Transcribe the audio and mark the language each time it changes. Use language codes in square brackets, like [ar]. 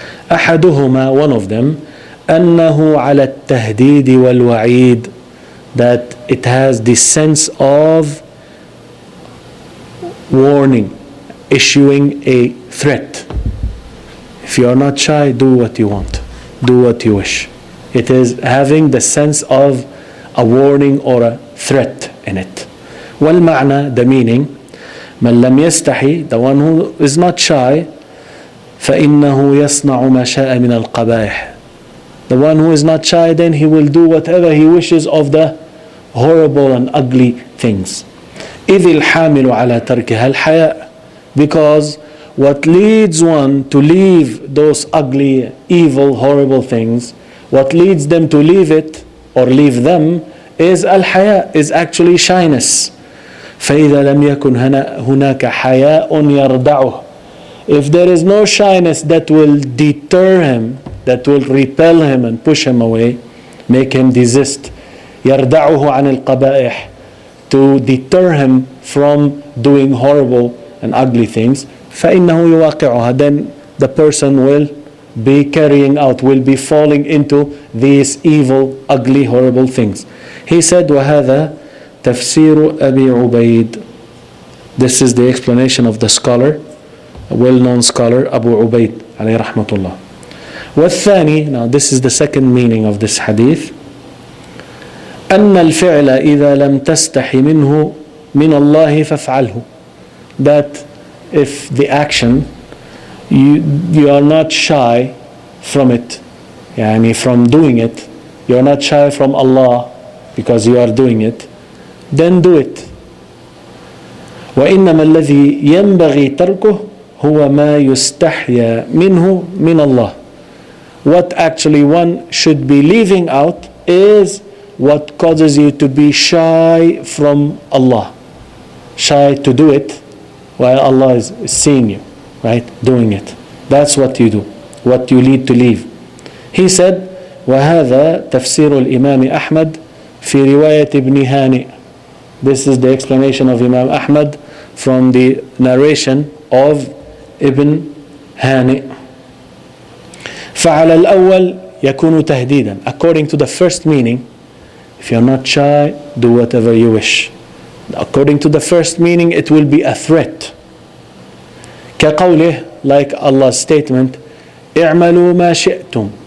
[ar] أحدهما, [en] one of them, [ar] أنه على التهديد والوعيد, [en] that it has the sense of warning, issuing a threat. If you are not shy, do what you want, do what you wish. It is having the sense of a warning or a threat in it. [ar] والمعنى, [en] the meaning, [ar] من لم يستحي, [en] the one who is not shy, [ar] فإنه يصنع ما شاء من القبائح. [en] The one who is not shy, then he will do whatever he wishes of the horrible and ugly things. [ar] إذ الحامل على تركها الحياء, [en] because what leads one to leave those ugly, evil, horrible things, what leads them to leave it or leave them is al-haya, is actually shyness. [ar] فإذا لم يكن هناك حياء يردعه, [en] if there is no shyness that will deter him, that will repel him and push him away, make him desist, [ar] يردعه عن القبائح, [en] to deter him from doing horrible and ugly things, [ar] فإنه يواقعها, [en] then the person will be carrying out, will be falling into these evil, ugly, horrible things. He said, [ar] وهذا تفسير أبي عبيد. [en] This is the explanation of the scholar, a well-known scholar, Abu Ubaid [ar] عليه رحمة الله. والثاني, [en] now this is the second meaning of this hadith, [ar] أن الفعل إذا لم تستحي منه من الله فافعله. [en] That if the action, you are not shy from it, يعني from doing it, you are not shy from Allah because you are doing it, then do it. [ar] وإنما الذي ينبغي تركه هو ما يستحيا منه من الله. [en] What actually one should be leaving out is what causes you to be shy from Allah. Shy to do it while Allah is seeing you, right? Doing it. That's what you do, what you need to leave. He said, [ar] وهذا تفسير الإمام أحمد في رواية ابن هانئ. [en] This is the explanation of Imam Ahmad from the narration of Ibn Hani. [ar] فعلى الأول يكون تهديدا. [en] According to the first meaning, if you're not shy, do whatever you wish. According to the first meaning, it will be a threat. [ar] كقوله, [en] like Allah's statement, [ar] اعملوا ما شئتم.